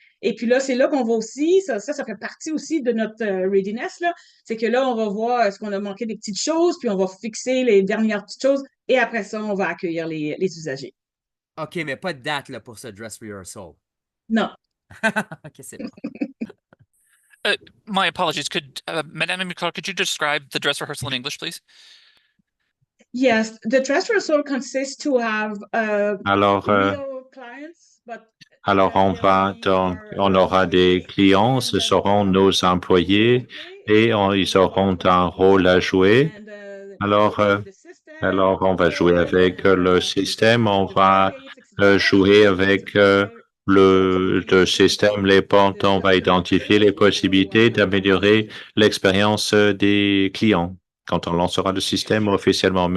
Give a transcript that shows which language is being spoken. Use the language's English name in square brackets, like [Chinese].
[French] Et puis là, c'est là qu'on va aussi, ça fait partie aussi de notre readiness, là. C'est que là, on va voir est-ce qu'on a manqué des petites choses, puis on va fixer les dernières petites choses. Et après ça, on va accueillir les usagers. OK, mais pas de date là, pour ce dress rehearsal. Non. OK, c'est bon. [English] My apologies. Madame Amical, could you describe the dress rehearsal in English, please? Yes, the dress rehearsal consists to have [French] Alors, [English] real clients, but [French] alors on va donc, on aura des clients, ce seront nos employés et ils auront un rôle à jouer. Alors, on va jouer avec le système, on va jouer avec le système, les portes, on va identifier les possibilités d'améliorer l'expérience des clients quand on lancera le système officiellement.